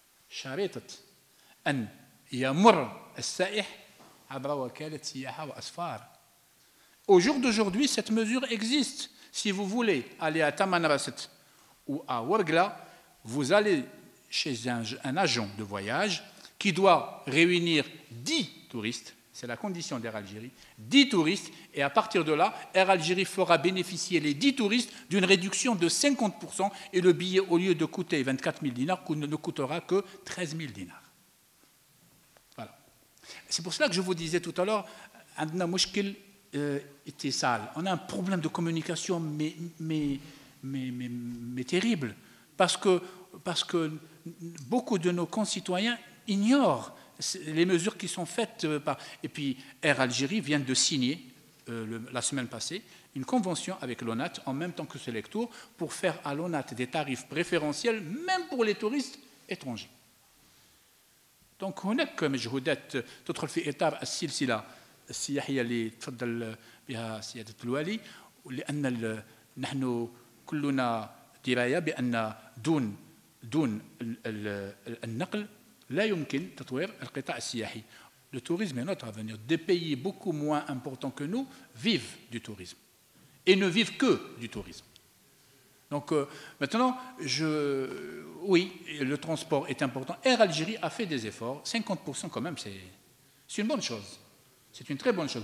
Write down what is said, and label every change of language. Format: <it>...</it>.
<ar>شريطة أن يمر السائح عبر وكالة سياحة وأسفار.</ar> <fr>Au jour d'aujourd'hui, cette mesure existe. Si vous voulez aller à Tamanrasset ou à Ouargla, vous allez chez un agent de voyage qui doit réunir 10 touristes, c'est la condition d'Air Algérie, 10 touristes, et à partir de là, Air Algérie fera bénéficier les 10 touristes d'une réduction de 50%, et le billet, au lieu de coûter 24 000 dinars, ne coûtera que 13 000 dinars. Voilà. C'est pour cela que je vous disais tout à l'heure, on a un problème de communication, mais terrible, parce que beaucoup de nos concitoyens ignorent les mesures qui sont faites par... Et puis Air Algérie vient de signer, la semaine passée, une convention avec l'ONAT, en même temps que Selectour, pour faire à l'ONAT des tarifs préférentiels, même pour les touristes étrangers.</fr> <ar>Donc هناك مجهودات تدخل في إطار السلسلة السياحية اللي تفضل بها سيادة الوالي، لأن نحن كلنا دراية بأن دون النقل لا يمكن تطوير القطاع السياحي.</ar> <fr>Le tourisme est notre avenir. Des pays beaucoup moins importants que nous vivent du tourisme et ne vivent que du tourisme. Donc maintenant, oui, le transport est important. Air Algérie a fait des efforts. 50% quand même, c'est une bonne chose. C'est une très bonne chose.</fr>